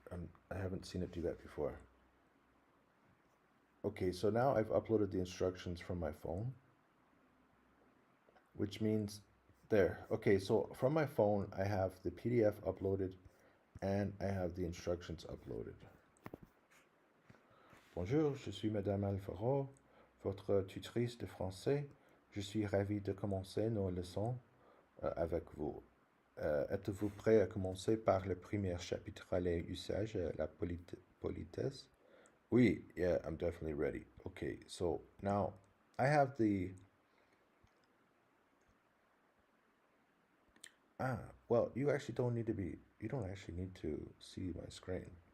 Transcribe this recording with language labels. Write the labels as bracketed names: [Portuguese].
[English] I haven't seen it do that before. Okay, so now I've uploaded the instructions from my phone, which means there. Okay, so from my phone, I have the PDF uploaded and I have the instructions uploaded. [French] Bonjour, je suis Madame Alfaro, votre tutrice de français. Je suis ravie de commencer nos leçons. avec vous. Êtes-vous prêt à commencer par le premier chapitre, les usages, la politesse? [English] Oui, yeah, I'm definitely ready. Okay, so now I have the... well, you actually don't need to be... You don't actually need to see my screen.